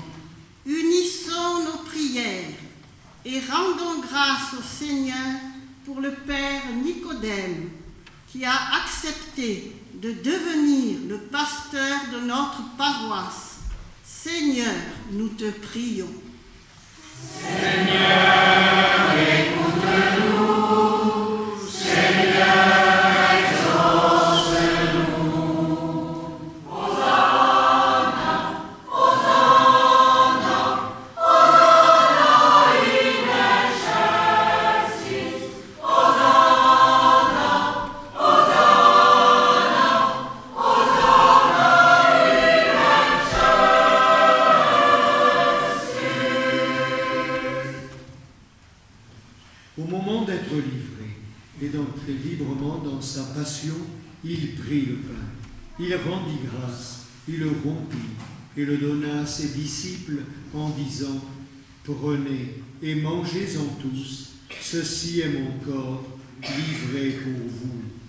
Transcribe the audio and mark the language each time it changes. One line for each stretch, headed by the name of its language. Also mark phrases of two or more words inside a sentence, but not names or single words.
French: Unissons nos prières et rendons grâce au Seigneur pour le Père Nicodème, qui a accepté de devenir le pasteur de notre paroisse. Seigneur, nous te prions. Seigneur, écoute-nous. Seigneur, exauce-nous.
Latin: Hosanna, Hosanna, Hosanna in excelsis. Hosanna, Hosanna, Hosanna in
French: Au moment d'être livré et d'entrer librement dans sa passion, il prit le pain. Il rendit grâce, il le rompit et le donna à ses disciples en disant : Prenez et mangez-en tous, ceci est mon corps livré pour vous.